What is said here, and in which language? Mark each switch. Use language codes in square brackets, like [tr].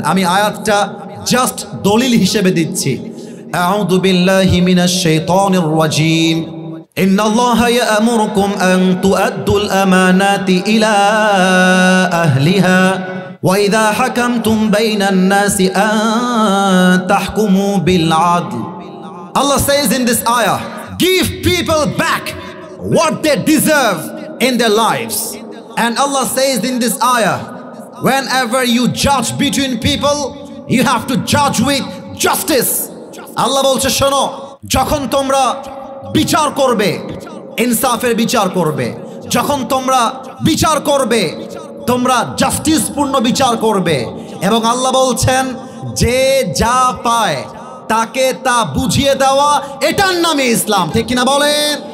[bn] আমি আয়াতটা জাস্ট দলিল হিসেবে দিচ্ছি। [ar] আউযু বিল্লাহি মিনাশ শাইতানির রাজীম। ইন্নাল্লাহা ইয়া'মুরুকুম আন তু'আদ্দুল আমানাতি ইলা আহলিহা وَإِذَا حَكَمْتُمْ بَيْنَ النَّاسِ أَن تَحْكُمُوا بِالْعَدْلِ. [en] Allah says in this ayah, give people back what they deserve in their lives. And Allah says in this ayah, whenever you judge between people, you have to judge with justice. [bn] Allah bolche shono, যখন তোমরা বিচার করবে, ইনসাফের বিচার করবে, যখন তোমরা বিচার করবে তোমরা জাস্টিস পূর্ণ বিচার করবে। এবং আল্লাহ বলছেন যে যা পায় তাকে তা বুঝিয়ে দেওয়া, এটার নামে ইসলাম। ঠিক কিনা বলেন?